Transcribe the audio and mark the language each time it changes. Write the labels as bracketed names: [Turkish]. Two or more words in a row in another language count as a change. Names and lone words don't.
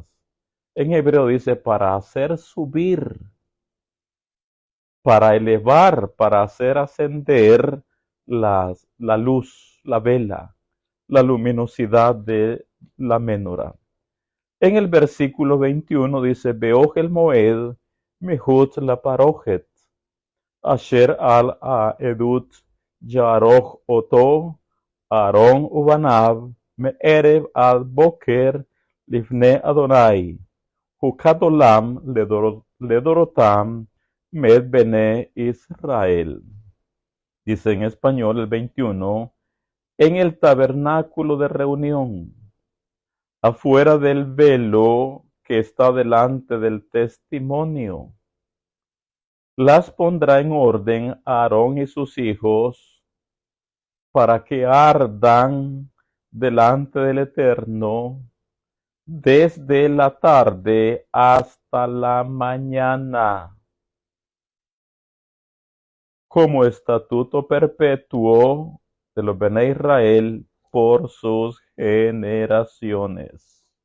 [Spanish] En hebreo dice para hacer subir, para elevar, para hacer ascender la luz, la vela, la luminosidad de la menora. En el versículo 21 dice, [Hebrew] באהל מועד, מחוץ לפרכת, אשר על העדת יערך אתו אהרן ובניו מערב על בקר לפני אדני חקת עולם לדרתם מאת בני ישראל. [Spanish] Dice en español el 21, en el tabernáculo de reunión, afuera del velo que está delante del testimonio. Las pondrá en orden Aarón y sus hijos para que ardan delante del Eterno desde la tarde hasta la mañana, como estatuto perpetuo de los [Hebrew] בני ישראל [Spanish] por sus generaciones.